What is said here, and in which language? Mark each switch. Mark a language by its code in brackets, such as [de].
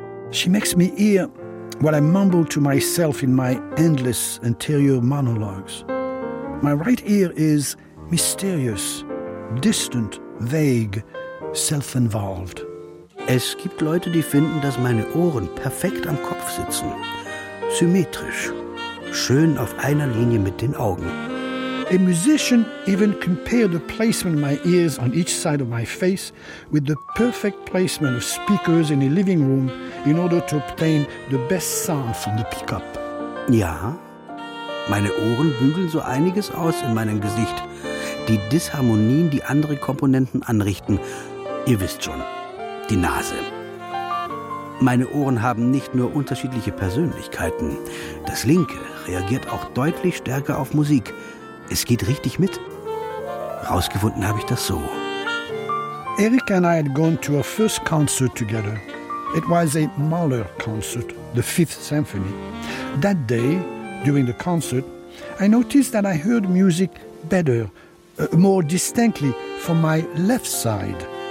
[en] She makes me ear while I mumble to myself in my endless interior monologues. My right ear is mysterious, distant, vague, self-involved. [de] Es gibt Leute, die finden, dass meine Ohren perfekt am Kopf sitzen. Symmetrisch. Schön auf einer Linie mit den Augen. [en] A musician even compared the placement of my ears on each side of my face with the perfect placement of speakers in a living room in order to obtain the best sound from the pickup. [de] Ja, meine Ohren bügeln so einiges aus in meinem Gesicht. Die Disharmonien, die andere Komponenten anrichten. Ihr wisst schon, die Nase. Meine Ohren haben nicht nur unterschiedliche Persönlichkeiten. Das linke reagiert auch deutlich stärker auf Musik. Es geht richtig mit. Rausgefunden habe ich das so. [en] Eric and I had gone to our first concert together. It was a Mahler concert, the Fifth Symphony. That day, during the concert, I noticed that I heard music better, more distinctly from my left side.